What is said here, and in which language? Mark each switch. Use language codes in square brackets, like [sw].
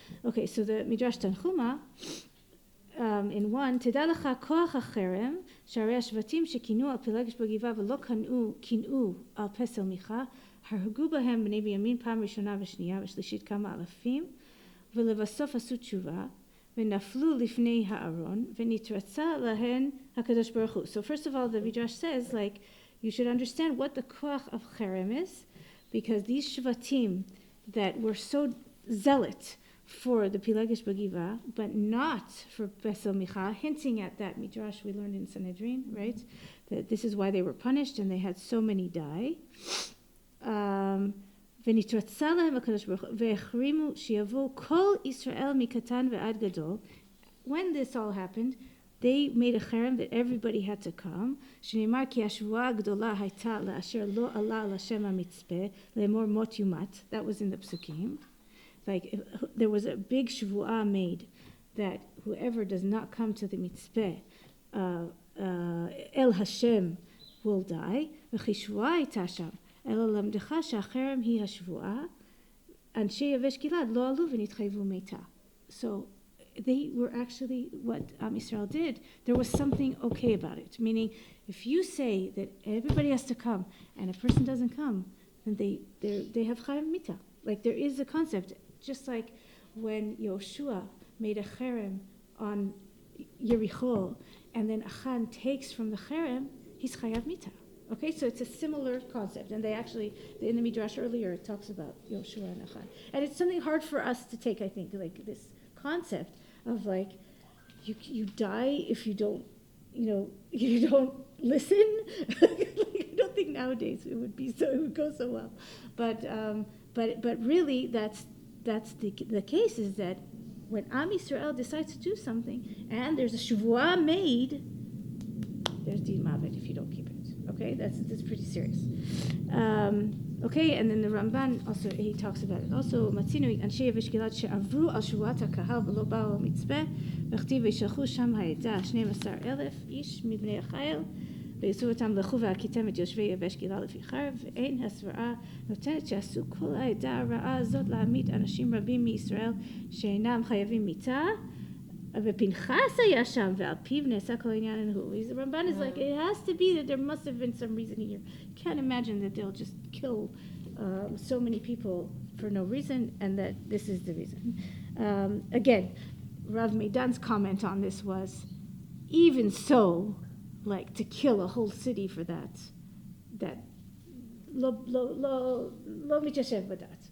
[en] Okay, so the Midrash Tanchuma, in 1, [he] תדע לך כוח החרם, שהרי השבטים שכינו על פילגש בגבעה ולא קינאו על פסל מיכה, הרגו בהם בני בנימין פעם ראשונה ושנייה ושלישית כמה אלפים, ולבסוף עשו תשובה, ונפלו לפני הארון, ונתרצה להן הקדוש ברוך הוא. [en] So first of all, the Midrash says, like, you should understand what the koach of cherem is, because these shvatim that were so zealot for the Pelegish B'Givah, but not for Besel Micha, hinting at that Midrash we learned in Sanhedrin, right? That this is why they were punished and they had so many die. [he] ונתרצה להם הקדוש ברוך הוא, והחרימו שיבואו כל ישראל מקטן ועד גדול. [en] When this all happened, they made a cherem that everybody had to come. [he] שנאמר כי השבועה הגדולה הייתה לאשר לא עלה לשם המצפה, לאמור מות יומת. [en] That was in the psukim. Like, there was a big shvuah made that whoever does not come to the mitzpeh, El Hashem, will die. [he] וכי שבועה הייתה שם. אלא למדך שהחרם היא השבועה, אנשי יבש גלעד לא עלו ונתחייבו מיתה. [en] So they were actually, what Am Yisrael did, there was something okay about it. Meaning, if you say that everybody has to come and a person doesn't come, then they have chayim mita. Like, there is a concept, just like when Yoshua made a cherem on Yericho, and then Achan takes from the cherem, he's chayav mita. Okay, so it's a similar concept, and they actually, in the Midrash earlier, it talks about Yoshua and Achan. And it's something hard for us to take, I think, like this concept of like, you die if you don't, you don't listen. I don't think nowadays it would go so well. But really, that's the case, is that when Am Yisrael decides to do something, and there's a shavua made, there's din mavet if you don't keep it. Okay, that's pretty serious. Okay, and then the Ramban also, he talks about it. [he] Also, Matzinu Anshe Yavesh Gilad she'avru al shuvat hakahal v'lo ba'u al mitzpeh v'chtiv v'yishalchu sham ha'eda 12,000 ish mibnei achayel ויעשו אותם לכו והכיתם את יושבי יבש גילה לפי חרב, ואין הסברה נותנת שעשו כל העדה הרעה הזאת להעמיד אנשים רבים מישראל שאינם חייבים מיתה, ופנחס היה שם, ועל פיו נעשה כל העניין ההוא. [en] The Ramban is like, it has to be that there must have been some reason here. You can't imagine that they'll just kill so many people for no reason, and that this is the reason. Again, Rav Meidan's comment on this was, even so, like, to kill a whole city for that [he] lo mitashev b'dat.